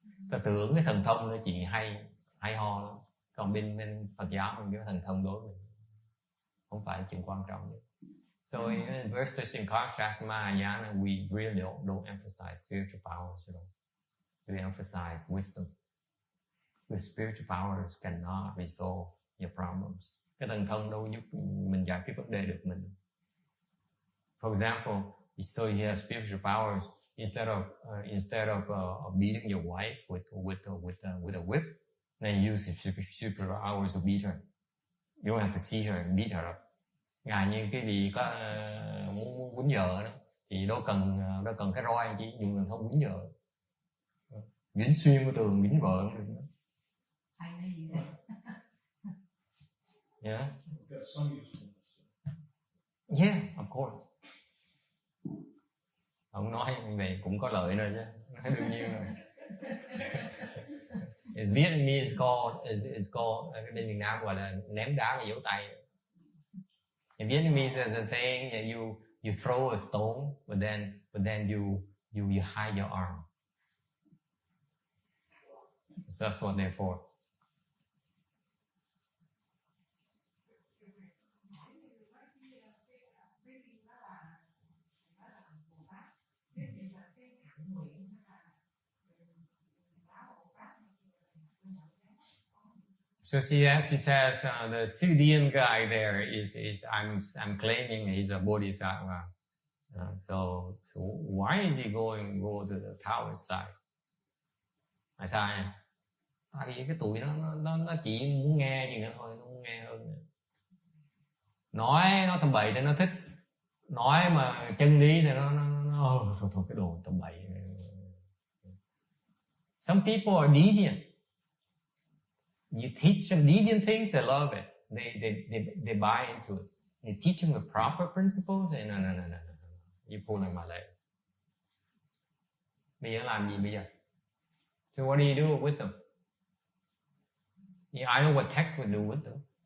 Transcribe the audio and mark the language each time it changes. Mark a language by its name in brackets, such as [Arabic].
[Vietnamese] Ta tưởng cái thần thông là chuyện hay ho lắm. Còn bên Phật giáo mình biết thần thông đối với mình không phải là chuyện quan trọng nhất. [English] So in verses in contrast Mahayana, we really don't emphasize spiritual powers at all. We emphasize wisdom. With spiritual powers cannot resolve your problems. [Vietnamese] Cái thần thông đâu giúp mình giải quyết vấn đề được mình. [English] For example, so you have spiritual powers. Instead of beating your wife with a whip, then you use super powers to beat her. You don't have to see her and beat her up. [Vietnamese] Ngài như cái gì có muốn quýnh vợ đó thì đâu cần cái roi, chỉ dùng thần thông quýnh vợ, quýnh xuyên cái tường, quýnh vợ cũng được. Hay cái gì vậy? [English] Yeah. Got some usefulness. Yeah, of course. [Vietnamese] Ông nói vậy cũng có lợi nữa chứ, đương nhiên rồi. [English] Vietnamese is called [Vietnamese] bên Việt Nam gọi là ném đá vào dấu tay. [English] In Vietnamese there's a saying that you throw a stone, but then you hide your arm. So that's what they're for. So she says the Sidian guy there is I'm claiming he's a bodhisattva. So why is he go to the Taoist side? [Vietnamese] Tại sao? Tại vì cái tụi nó chỉ muốn nghe gì nữa thôi, nó muốn nghe hơn nữa. Nói nó tầm bậy thì nó thích, nói mà chân lý thì nó thôi cái đồ tầm bậy. [English] Some people are deviant. You teach them deviant things, they love it. They buy into it. You teach them the proper principles, and no. You pulling my leg. [Vietnamese] Bây giờ làm gì bây giờ? [English] So what do you do with them? I know what text would do with them.